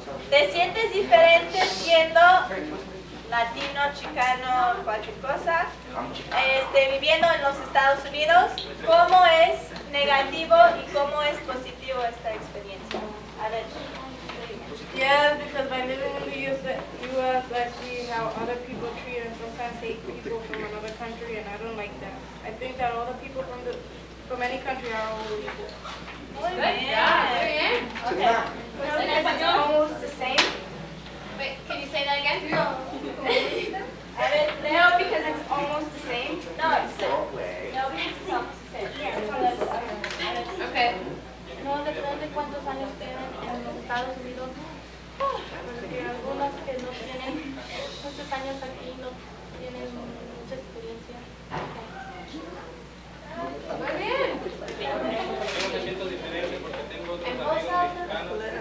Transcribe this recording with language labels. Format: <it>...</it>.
<es>¿Te sientes diferente siendo latino, chicano, cualquier cosa? Viviendo en los Estados Unidos, ¿cómo es negativo y cómo es positivo esta experiencia? A ver.</es> <en>Yeah, because by living in the US, I see how other people treat and sometimes hate people from another country, and I don't like that. I think that all the people from any country are all equal.</en> <es>Muy bien. Okay.</es> <en>It's almost the same. Wait, can you say that again? No.</en> <es>A ver,</es> <en>No, because it's almost the same. No, because it's almost the same. Yeah. Okay.</en> <es>No, depende de cuántos años tienen en los Estados Unidos. Porque algunos que no tienen muchos años aquí no tienen mucha experiencia. Muy bien. Yo me siento diferente porque tengo otros amigos mexicanos.</es>